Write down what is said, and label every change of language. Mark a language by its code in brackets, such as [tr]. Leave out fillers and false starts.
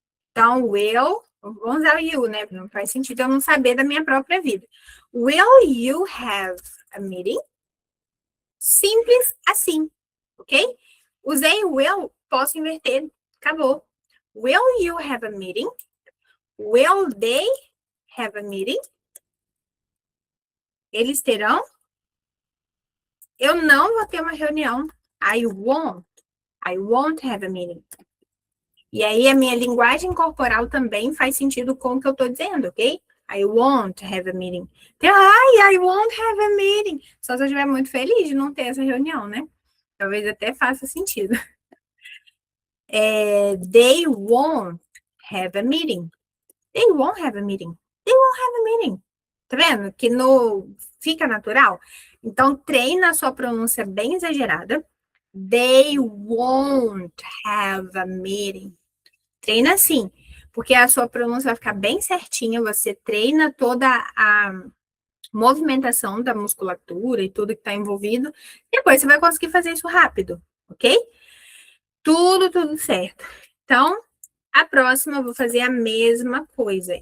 [pt] Então, will, vamos usar o you, né? Não faz sentido eu não saber da minha própria vida. [en] Will you have a meeting? [pt] Simples assim, [en] ok? [pt] Usei will, posso inverter, acabou. [en] Will you have a meeting? Will they have a meeting? [pt] Eles terão? Eu não vou ter uma reunião. [en] I won't have a meeting. [pt] E aí a minha linguagem corporal também faz sentido com o que eu estou dizendo, ok? [en] I won't have a meeting. I won't have a meeting. [pt] Só se eu estiver muito feliz de não ter essa reunião, né? Talvez até faça sentido. [en] They won't have a meeting. They won't have a meeting. They won't have a meeting. [pt] Tá vendo? Que fica natural. Então, treina a sua pronúncia bem exagerada. [en] They won't have a meeting. [pt] Treina assim, porque a sua pronúncia vai ficar bem certinha. Você treina toda a movimentação da musculatura e tudo que está envolvido. Depois você vai conseguir fazer isso rápido, ok? Tudo certo. Então, a próxima eu vou fazer a mesma coisa.